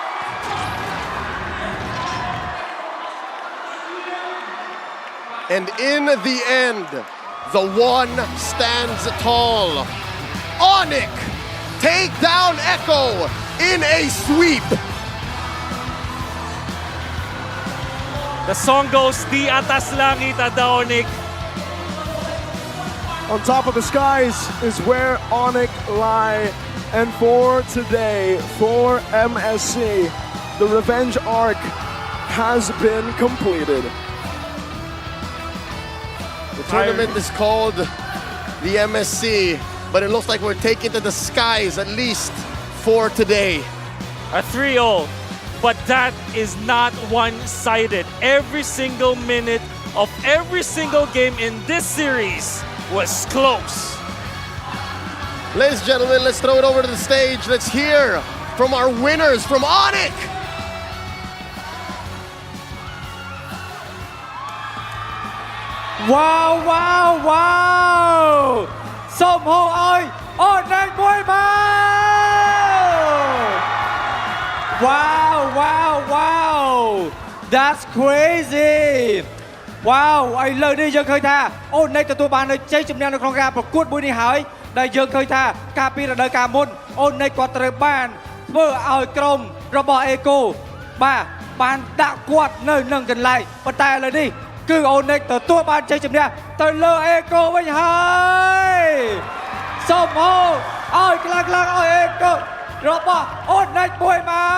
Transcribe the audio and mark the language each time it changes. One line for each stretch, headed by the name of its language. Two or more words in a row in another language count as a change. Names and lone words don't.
English: And in the end, the one stands tall. ONIC take down Echo in a sweep. The song goes,
Indonesian: Di atas langit ada ONIC.
English: On top of the skies is where ONIC lie. And for today, for MSC, the revenge arc has been completed. The tournament is called the MSC, but it looks like we're taking to the skies at least for today. A 3-0, but that is not one-sided. Every single minute of every single game in this series was close. Ladies and gentlemen, let's throw it over to the stage. Let's hear from our winners from ONIC. Wow, wow, wow
Khmer: សូមហៅឲ្យអូនឯងមួយមក
English: Wow, wow, wow That's crazy Wow
Khmer: ឥឡូវនេះយើងឃើញ ថាអូនឯងទទួលបាននូវជ័យជំនះនៅក្នុងការប្រកួតមួយនេះហើយដែលយើងឃើញថាកាលពីរដូវកាលមុនអូនឯងគាត់ត្រូវបានធ្វើឲ្យក្រុមរបស់ Echo បានដាក់គាត់នៅនឹងកន្លែងប៉ុន្តែឥឡូវនេះគឺអូនឯងទទួលបានជ័យជំនះទៅលើ Echo វិញហើយសូមឲ្យខ្លាំងៗឲ្យ Echo របស់អូនឯងមួយមក